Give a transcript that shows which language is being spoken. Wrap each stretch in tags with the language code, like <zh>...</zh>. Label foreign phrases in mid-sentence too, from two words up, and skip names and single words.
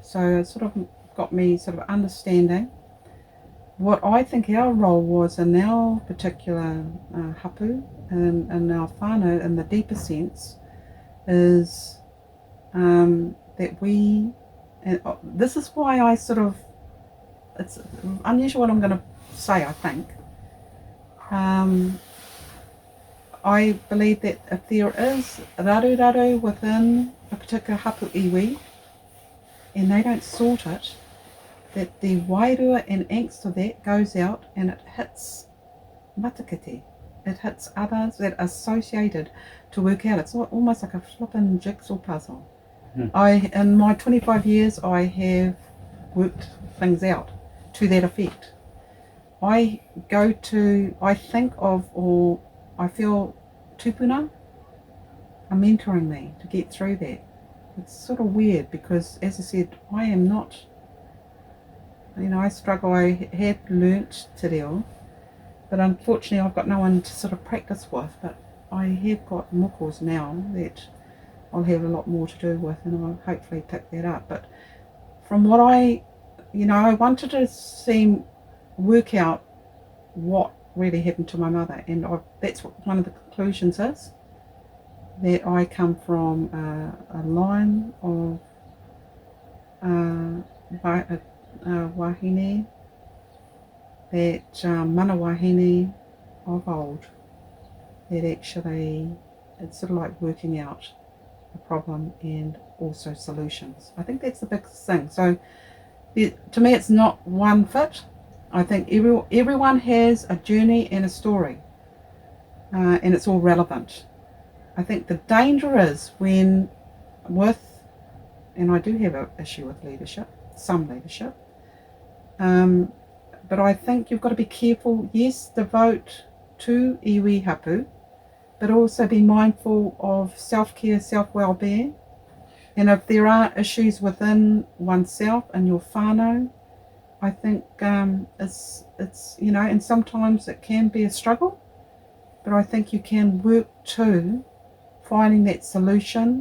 <en>So it sort of got me sort of understanding what I think our role was in our particular hapu, and our whānau in the deeper sense, is that we, and this is why I sort of, it's unusual what I'm going to say, I think. I believe that if there is raru within a particular</en> <mi>hapu iwi</mi> <en>and they don't sort it, that the wairua and angst of that goes out and it hits matakiti. It hits others that are associated to work out. It's almost like a flippin' jigsaw puzzle. In my 25 years, I have worked things out to that effect. I think of, or I feel tupuna are mentoring me to get through that. It's sort of weird because, as I said, I am not, you know, I struggle. I have learnt</en> <mi>te reo,</mi> <en>but unfortunately I've got no one to sort of practice with, but I have got mokos now that I'll have a lot more to do with, and I'll hopefully pick that up. But from what I wanted to work out what really happened to my mother, and that's what one of the conclusions is, that I come from a line of wahine, that</en> <mi>mana wahine</mi> <en>of old, that actually it's sort of like working out a problem and also solutions. I think that's the biggest thing. So to me, it's not one fit. I think everyone has a journey and a story, and it's all relevant. I think the danger is when and I do have an issue with leadership, some leadership, but I think you've got to be careful. Yes, devote to</en> <mi>iwi hapu,</mi> <en>but also be mindful of self-care, self-well-being. And if there are issues within oneself and your whānau, I think it's you know, and sometimes it can be a struggle, but I think you can work to finding that solution.</en>